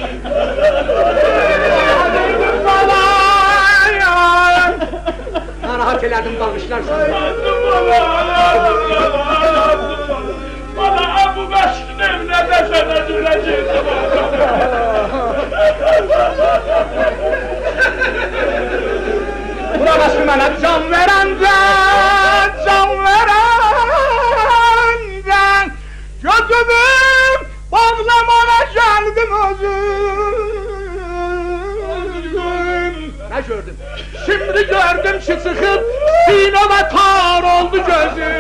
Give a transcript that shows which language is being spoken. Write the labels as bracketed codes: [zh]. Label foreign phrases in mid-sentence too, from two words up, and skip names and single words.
[az] Narahat elədim bağışlar sana. [tr] Bana Abu Beşir'in evine de sana dönecektim. [az] Burası mənə can verəndə, gözümü bağlamana gəldim özüm. Nə gördüm? Şimdi gördüm ki çıxıb sinəmə tar oldu gözüm.